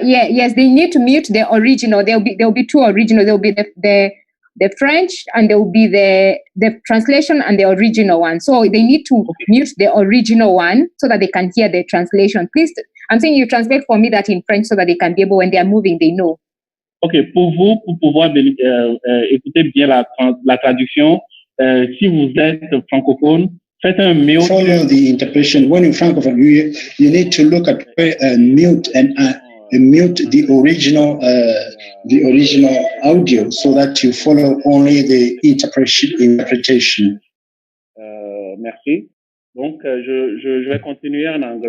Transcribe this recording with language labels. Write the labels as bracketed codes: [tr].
[en] Yes, they need to mute the original. There'll be two original. There'll be the French, and there will be the translation and the original one. So they need to mute the original one so that they can hear the translation. Please, I'm saying you translate for me that in French so that they can be able, when they are moving, they know. [fr] Ok, pour pouvoir écouter bien la traduction, si vous êtes francophone, faites un mute. [en] Follow the interpretation. When you're francophone, you need to look at mute and mute the original audio so that you follow only the interpretation. [fr] Merci. Donc, je vais continuer en anglais.